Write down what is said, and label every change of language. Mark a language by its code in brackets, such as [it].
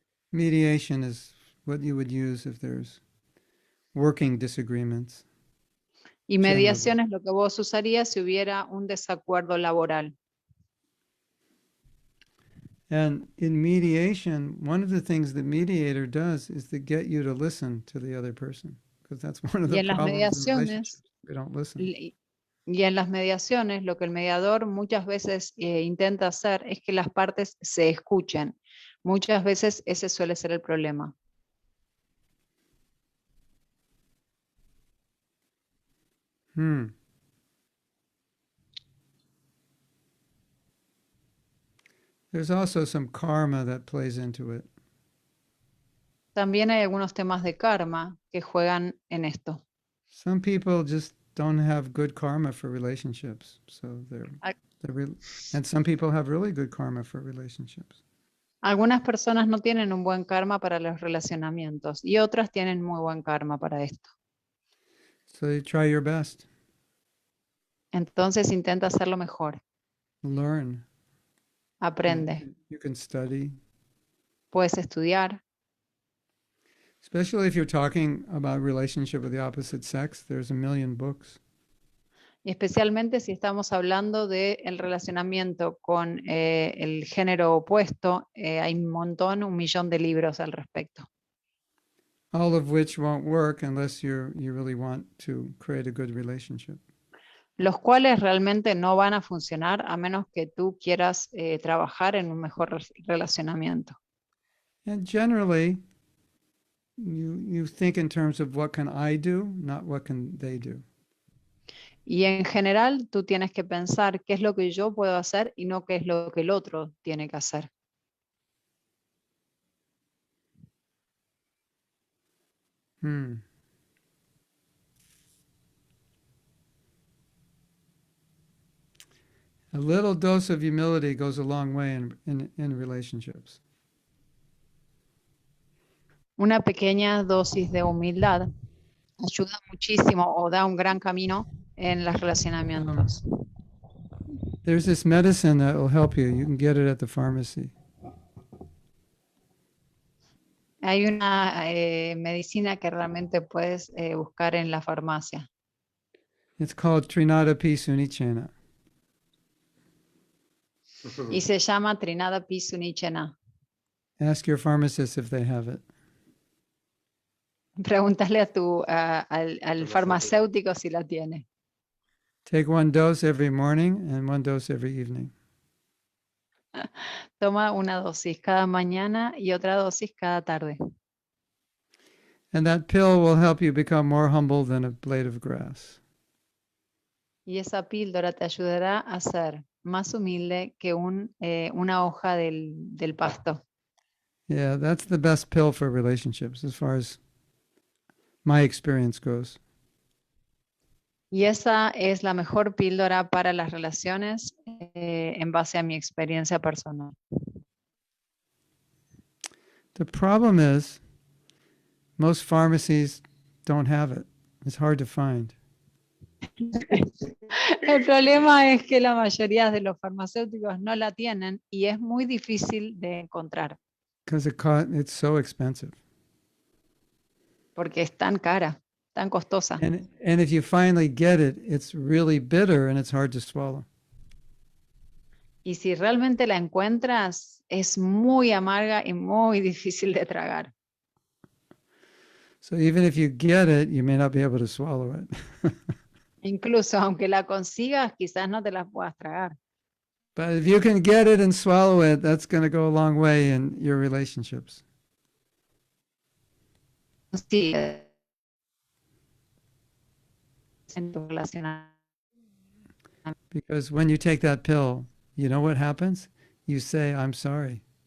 [en] Mediation is what you would use if there's working disagreements. [es] Y mediación es lo que vos usarías si hubiera un desacuerdo laboral. [en] And in mediation, one of the things the mediator does is to get you to listen to the other person, because that's one of [es] Y [en] the [es] en las [en] problems in [es] mediaciones, [en] relationships. They don't listen. [es] y en las mediaciones, lo que el mediador muchas veces intenta hacer es que las partes se escuchen. Muchas veces ese suele ser el problema. [en] There's also some karma that plays into it. [es] También hay algunos temas de karma que juegan en esto. [en] Some people just don't have good karma for relationships, so and some people have really good karma for relationships. [es] Algunas personas no tienen un buen karma para los relacionamientos y otras tienen muy buen karma para esto. [en] So you try your best. [es] Entonces intenta hacerlo mejor. [en] Learn. [es] Aprende. [en] You can study. [es] Puedes estudiar. [en] Especially if you're talking about relationship with the opposite sex, there's a million books. [es] Y especialmente si estamos hablando del relacionamiento con el género opuesto, hay un millón de libros al respecto. [en] All of which won't work unless you really want to create a good relationship. [es] Los cuales realmente no van a funcionar a menos que tú quieras trabajar en un mejor relacionamiento. [en] And generally, you think in terms of what can I do, not what can they do. [es] Y en general, tú tienes que pensar qué es lo que yo puedo hacer y no qué es lo que el otro tiene que hacer. Hmm. [en] A little dose of humility goes a long way in relationships. [es] Una pequeña dosis de humildad ayuda muchísimo o da un gran camino en los relacionamientos. [en] There's this medicine that will help you. You can get it at the pharmacy. [es] Hay una medicina que realmente puedes buscar en la farmacia [en] It's called Trinada Pisunichena. [es] y se llama Trinada Pisunichena. [en] Ask your pharmacist if they have it. [es] Pregúntale al farmacéutico si la tiene. [en] Take one dose every morning and one dose every evening. [es] Toma una dosis cada mañana y otra dosis cada tarde. [en] And that pill will help you become more humble than a blade of grass. [es] Y esa píldora te ayudará a ser más humilde que una hoja del pasto. [en] Yeah, that's the best pill for relationships as far as my experience goes. [es] Y esa es la mejor píldora para las relaciones en base a mi experiencia personal. [en] The problem is most pharmacies don't have it. It's hard to find. [es] El problema es que la mayoría de los farmacéuticos no la tienen y es muy difícil de encontrar Because it's so expensive. porque es tan cara, tan costosa. [en] And if you finally get it, it's really bitter and it's hard to swallow. [es] Y si realmente la encuentras, es muy amarga y muy difícil de tragar. [en] So even if you get it, you may not be able to swallow it. [es] Incluso aunque la consigas, quizás no te la puedas tragar. [en] But if you can get it and swallow it, that's going to go a long way in your relationships. [es] Sí, en tu relación. [en] Because when you take that pill, you know what happens? You say, I'm sorry.